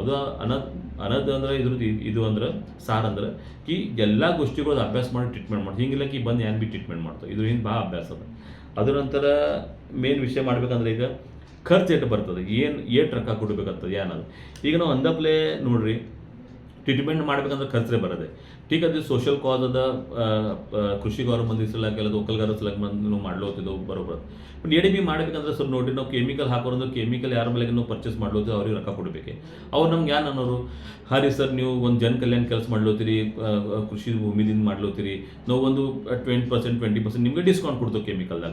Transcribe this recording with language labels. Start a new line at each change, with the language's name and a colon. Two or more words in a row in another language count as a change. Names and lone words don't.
Kannada: ಅದು ಅನ್ನೋದು ಅಂದ್ರೆ ಇದ್ರದ್ದು ಇದು ಅಂದ್ರೆ ಸಾರ್ ಅಂದ್ರೆ ಕಿ ಎಲ್ಲ ಗೋಷ್ಠಿಗಳು ಅಭ್ಯಾಸ ಮಾಡಿ ಟ್ರೀಟ್ಮೆಂಟ್ ಮಾಡ್ತೀವಿ. ಹಿಂಗಿಲ್ಲ ಕಿ ಬಂದು ಏನು ಬಿ ಟ್ರೀಟ್ಮೆಂಟ್ ಮಾಡ್ತೀವಿ. ಇದ್ರ ಹಿಂಗೆ ಭಾಳ ಅಭ್ಯಾಸ ಅದ. ಅದ್ರ ನಂತರ ಮೇನ್ ವಿಷಯ ಮಾಡ್ಬೇಕಂದ್ರೆ ಈಗ ಖರ್ಚು ಎಷ್ಟು ಬರ್ತದೆ, ಏಟ್ ರೊಕ್ಕ ಕೊಡಬೇಕಾಗ್ತದೆ ಏನದು. ಈಗ ನಾವು ಅಂದಪ್ಲೇ ನೋಡ್ರಿ ಟ್ರೀಟ್ಮೆಂಟ್ ಮಾಡ್ಬೇಕಂದ್ರೆ ಖರ್ಚೇ ಬರೋದೆ.
Marathi: ठीक आहे.
English: social cause
Kannada: ಅದ, ಕೃಷಿ ಗೌರವಂದಿ ಸಲಕ ಎಲ್ಲ ಒಕ್ಕಲ್ಗಾರ ಸಲಕ ನಾವು ಮಾಡ್ಲೋತಿದ್ದೆವು ಬರೋಬರ್. ಬಟ್ ಎಡಿ ಬಿ ಮಾಡ್ಬೇಕಂದ್ರೆ ಸರ್ ನೋಡಿ ನಾವು ಕೆಮಿಕಲ್ ಹಾಕೋದು, ಕೆಮಿಕಲ್ ಯಾರ ಮೇಲೆ ನಾವು ಪರ್ಚೇಸ್ ಮಾಡ್ಲೋತೀವಿ ಅವ್ರಿಗೆ ರೊಕ್ಕ ಕೊಡಬೇಕು. ಅವ್ರು ನಮ್ಗೆ ಏನು ಅನ್ನೋರು, ಹಾಂ ಸರ್ ನೀವು ಒಂದು ಜನ ಕಲ್ಯಾಣ ಕೆಲಸ ಮಾಡ್ಲೋತೀರಿ, ಕೃಷಿ ಭೂಮಿದಿಂದ ಮಾಡ್ಲೋತೀರಿ, ನಾವು ಒಂದು 20%, 20% ನಿಮಗೆ ಡಿಸ್ಕೌಂಟ್ ಕೊಡ್ತೇವೆ ಕೆಮಿಕಲ್ದಾಗ.